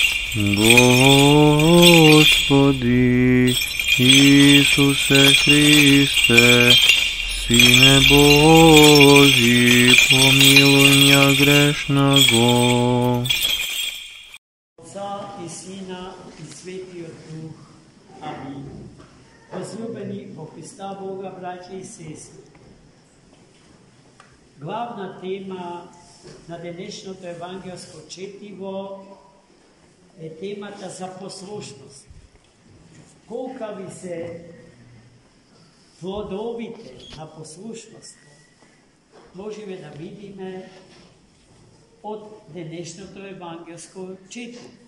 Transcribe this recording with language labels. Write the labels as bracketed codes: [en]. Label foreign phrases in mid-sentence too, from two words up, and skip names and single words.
[ru] Господи Ісусе Христе, Сине Божий, помилуй меня грешного. [bg] Отца и Сина и Светлия Дух. [mk] Амин. Возлюбени во Христа Бога, [ru] братья и сестры, [mk] главна тема на денешното евангелско четиво е темата за послушност. Колка ви се плодовите на послушност можеме да видиме от денешното евангелско четиво.